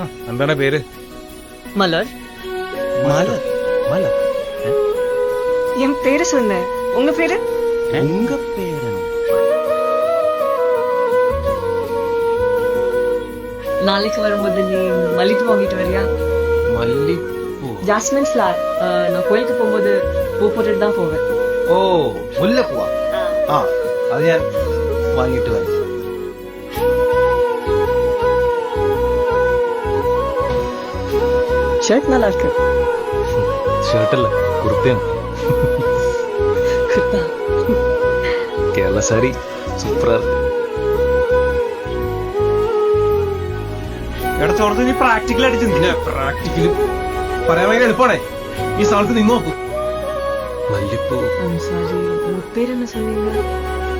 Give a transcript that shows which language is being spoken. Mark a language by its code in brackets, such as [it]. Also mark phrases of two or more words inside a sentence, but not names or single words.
[ml] എന്താണ് പേര്? [ta] மலர். மலர் மலர் என் பேரு சொன்னேன். உங்க பேரு? உங்க பேரு நாளைக்கு வரும்போது நீ மல்லிப்பூ வாங்கிட்டு வரியா? மல்லிப்பூ. [en] Jasmine flower. [ta] நான் கோயிலுக்கு போகும்போது பூ போட்டுட்டு தான் போவேன். [ml] ഓ മുല്ലപ്പൂവാ. ആ അത് ഞാൻ വാങ്ങിയിട്ട് വരാം. [ta] ஷர்ட் நல்லா இருக்கு. [ml] ഷർട്ടല്ല, കുർത്തയാണ്. [ta] குர்தா. கேரள சாரி சூப்பரா இருக்கு. [ml] എടാ ചോർത്ത് നീ പ്രാക്ടിക്കൽ അടിച്ചു പ്രാക്ടിക്കല് പറയാൻ ഭയങ്കര എളുപ്പമാണേ. ഈ സ്ഥലത്ത് നിന്ന് നോക്കൂ. മല്ലിപ്പൂ [en] I'm sorry. [ta] உங்க பேர் என்ன சொன்னீங்க?